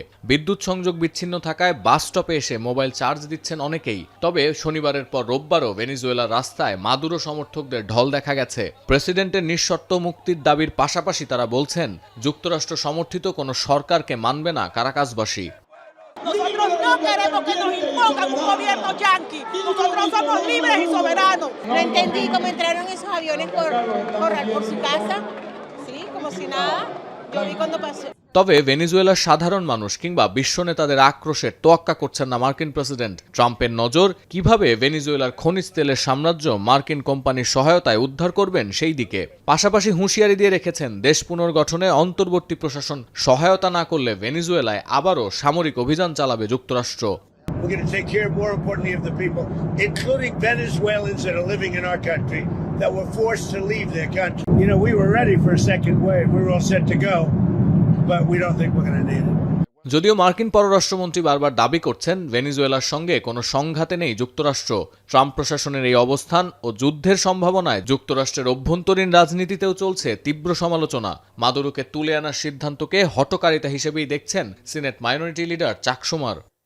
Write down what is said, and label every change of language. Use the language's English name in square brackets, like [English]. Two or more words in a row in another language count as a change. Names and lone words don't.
[Bangla] বিদ্যুৎ সংযোগ বিচ্ছিন্ন থাকায় বাস স্টপে এসে মোবাইল চার্জ দিচ্ছেন অনেকেই। তবে শনিবারের পর রোববারও ভেনেজুয়েলার রাস্তায় মাদুরো সমর্থকদের ঢল দেখা গেছে। প্রেসিডেন্টের নিঃশর্ত মুক্তির দাবির পাশাপাশি তারা বলছেন, যুক্তরাষ্ট্র সমর্থিত কোনো সরকারকে মানবে না কারাকাসবাসী। [Spanish] Nosotros no queremos que nos impongan un gobierno yanqui. Nosotros somos libres y soberanos. No entendí cómo entraron esos aviones por su casa, sí, como si nada. Yo vi cuando pasó. [Bangla] তবে ভেনেজুয়েলার সাধারণ মানুষ কিংবা বিশ্ব নেতাদের আক্রোশের তোয়াক্কা করছেন না মার্কিন প্রেসিডেন্ট। ট্রাম্পের নজর কিভাবে ভেনেজুয়েলার খনিজ তেলের সাম্রাজ্য মার্কিন কোম্পানির সহায়তায় উদ্ধার করবেন সেই দিকে। পাশাপাশি হুঁশিয়ারি দিয়ে রেখেছেন, দেশ পুনর্গঠনে অন্তর্বর্তী প্রশাসন সহায়তা না করলে ভেনেজুয়েলায় আবারও সামরিক অভিযান চালাবে যুক্তরাষ্ট্র। [English] We're going to take care, more importantly, of the people, including Venezuelans that are living in our country that were forced to leave their country. You know, we were ready for a second wave. We were all set to go, but we don't think we're going to need it. [Bangla] যদিও মার্কিন পররাষ্ট্রমন্ত্রী বারবার দাবি করছেন, ভেনেজুয়েলার সঙ্গে কোনো সংঘাতে নেই যুক্তরাষ্ট্র। ট্রাম্প প্রশাসনের এই অবস্থান ও যুদ্ধের সম্ভাবনায় যুক্তরাষ্ট্রের অভ্যন্তরীণ রাজনীতিতেও চলছে তীব্র সমালোচনা। মাদুরোকে তুলে আনার সিদ্ধান্তকে হঠকারিতা হিসেবেই দেখছেন সিনেট [English] minority leader [Bangla] চাক শুমার।